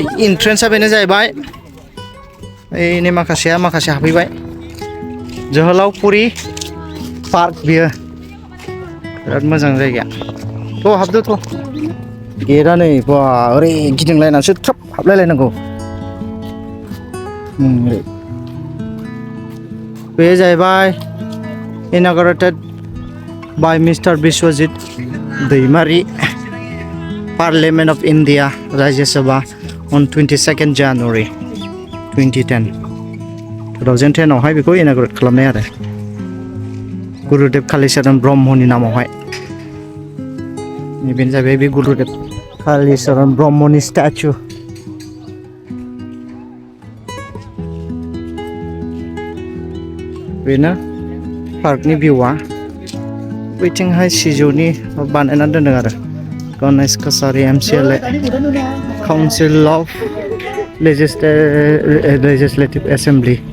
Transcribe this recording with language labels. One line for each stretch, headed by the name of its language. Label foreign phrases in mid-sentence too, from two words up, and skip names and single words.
Bodo: इन्ट्रेन्सआ बेनो जाहैबाय ओइनै माखासे हाबफैबाय जोहोलावपुरि पार्क बियो बिराद मोजां जायगाया थ' हाबदो थ' गेटआ नै बा ओरै गिदिंलायनानैसो थ्रोब हाबलायलायनांगौ बे जाहैबाय
English: inaugurated by Mr.
Bodo: Biswajit दैमारी
English: Parliament of India Rajya Sabha on 22nd January
Bodo: 2010 आवहाय बेखौ inaugurate खालामनाय आरो गुरुदेव कालीचरण ब्रह्मनि नामावहाय बेनो जाहैबाय बे गुरुदेव कालीचरण ब्रह्मनि स्टेचु बेनो पार्कनि भिउआ बैथिंहाय सिजौनि बानायनानै दोनदों आरो गणेश कसारी MCLA
English: council of legislative assembly